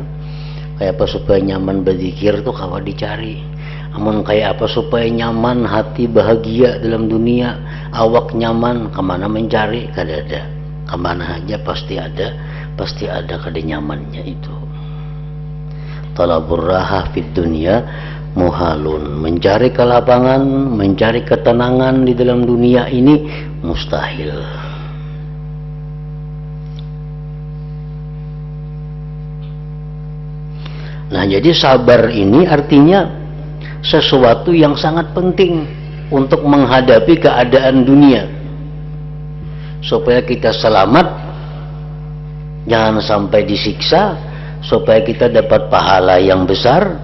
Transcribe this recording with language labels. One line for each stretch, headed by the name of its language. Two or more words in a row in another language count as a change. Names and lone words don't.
Indonesian: Kayak apa supaya nyaman berzikir tuh kawah dicari. Namun kayak apa supaya nyaman hati bahagia dalam dunia, awak nyaman, kemana mencari? Kada ada. Kemana aja pasti ada kada nyamannya itu.
Arabic: Talabur raha fid dunya muhalun.
Indonesian: Mencari kelapangan, mencari ketenangan di dalam dunia ini mustahil. Nah, jadi sabar ini artinya sesuatu yang sangat penting untuk menghadapi keadaan dunia supaya kita selamat, jangan sampai disiksa, supaya kita dapat pahala yang besar.